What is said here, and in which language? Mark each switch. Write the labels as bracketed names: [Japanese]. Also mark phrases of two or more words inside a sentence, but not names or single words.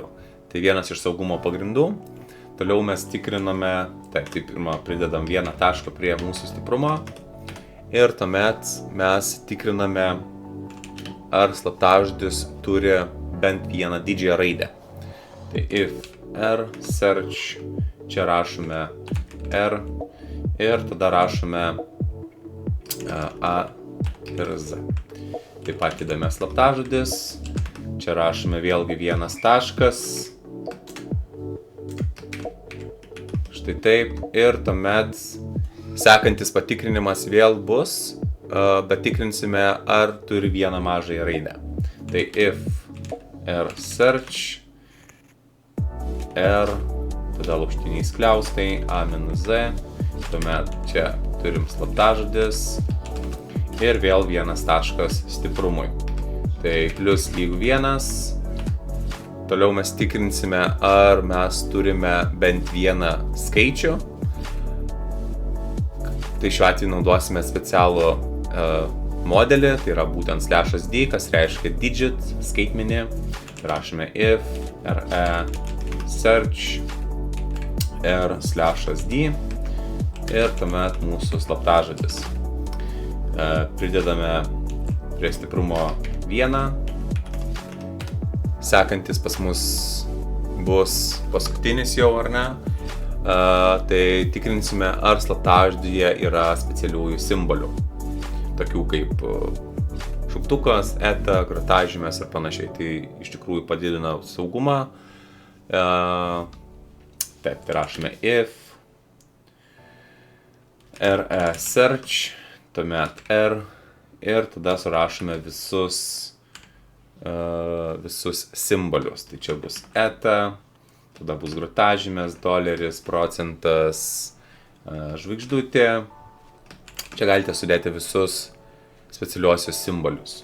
[Lithuanian] Tai vienas iš saugumo pagrindų. Toliau mes tikriname, tai pirmą pridedam vieną tašką prie mūsų stiprumo ir tuomet mes tikriname, ar slaptažodis turi bent vieną didžiąją raidę. Tai [English] if r search, [Lithuanian] čia rašome r ir tada rašome a ir z. Taip pat įdame slaptažodis, čia rašome vėlgi vienas taškas, štai taip, ir tuomet sekantis patikrinimas vėl bus, bet tikrinsime, ar turi vieną mažąją raidę. Tai [English] if r search, [Lithuanian] r, tada lūkštiniai skliaustai, a minus z, tuomet čia turim slaptažodis ir vėl vienas taškas stiprumui. Tai plus lygu 1, toliau mes tikrinsime, ar mes turime bent vieną skaičių. Tai šiuo atveju naudosime specialų modelį, tai yra būtent /d, kas reiškia digit, skaitmenį. Rašome [English] if re search [Lithuanian] r/d ir tuomet mūsų slaptažodis. Pridedame prie stiprumo 1. Sekantis pas mus bus paskutinis jau, ar ne? Tai tikrinsime, ar slaptažodyje yra specialiųjų simbolių, tokių kaip šauktukas, eta, grotažymės ir panašiai. Tai iš tikrųjų padidina saugumą. Taip, tai rašome [English] if re search, [Lithuanian] tuomet r ir tada surašome visus simbolius. Tai čia bus eta, tada bus grotažymės, doleris, procentas, žvaigždutė. Čia galite sudėti visus specialiuosius simbolius.